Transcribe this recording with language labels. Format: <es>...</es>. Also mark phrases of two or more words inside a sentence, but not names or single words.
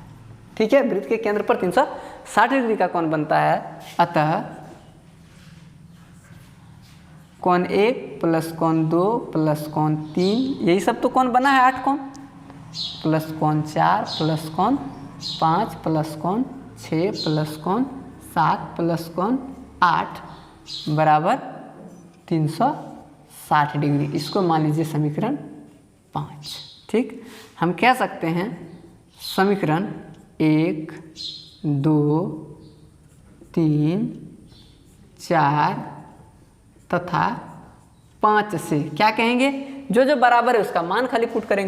<hi>ठीक है, वृत्त के केंद्र पर 360 डिग्री का कोण बनता है, अतः कोण 1 प्लस कोण 2 प्लस कोण 3, यही सब तो कोण बना है 8 कोण, प्लस कोण 4 प्लस कोण 5 प्लस कोण 6 प्लस कोण 7 प्लस कोण 8 बराबर 360 डिग्री। इसको मान लीजिए समीकरण 5। ठीक, हम कह सकते हैं समीकरण 1, 2, 3, 4 तथा 5 से क्या कहेंगे, जो जो बराबर है उसका मान खाली पुट करेंगे।</hi>